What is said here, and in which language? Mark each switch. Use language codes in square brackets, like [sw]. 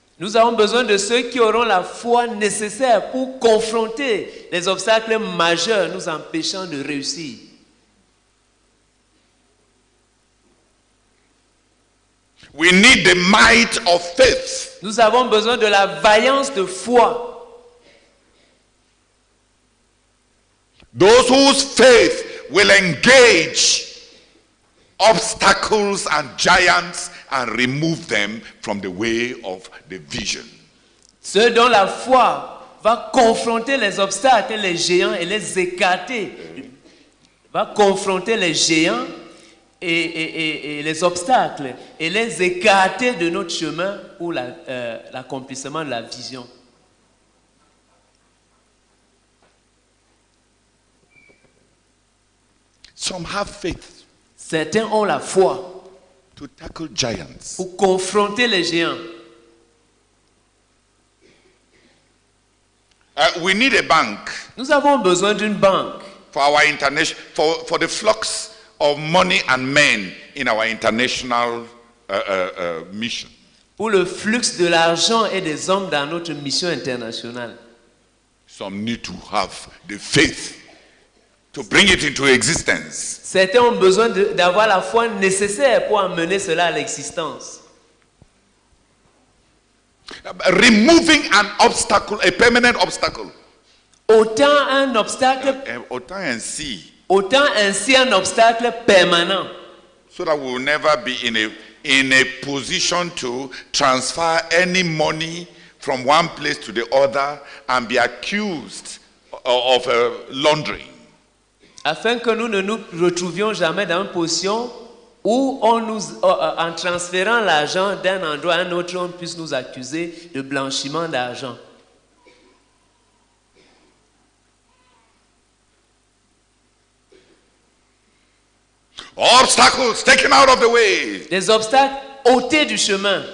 [fr] Nous avons besoin de ceux qui auront la foi nécessaire pour confronter les obstacles majeurs nous empêchant de réussir. [en] We need the might of faith. [fr] Nous avons besoin de la vaillance de foi. [en] Those whose faith will engage obstacles and giants and remove them from the way of the vision. [fr] Ceux dont la foi va confronter les obstacles, les géants et les écarter. Va confronter les géants et les obstacles et les écarter de notre chemin pour l'accomplissement de la vision. [en] Some have faith [fr] Certains ont la foi [en] to tackle giants. [fr] pour confronter les géants. [en] We need a bank [fr] Nous avons besoin d'une banque [en] for our for the flux of money and men in our international mission. [fr] pour le flux de l'argent et des hommes dans notre mission internationale. [en] Some need to have the faith to bring it into existence. [fr] Certains ont besoin d'avoir la foi nécessaire pour amener cela à l'existence. [en] Removing an obstacle, a permanent obstacle. [fr] Autant un obstacle, Autant ainsi. autant ainsi un obstacle permanent. [en] So that we will never be in a position to transfer any money from one place to the other and be accused of laundering. [fr] Afin que nous ne nous retrouvions jamais dans une position où en transférant l'argent d'un endroit à un autre, on puisse nous accuser de blanchiment d'argent. [en] Obstacles taken out of the way. [fr] Des obstacles ôtés du chemin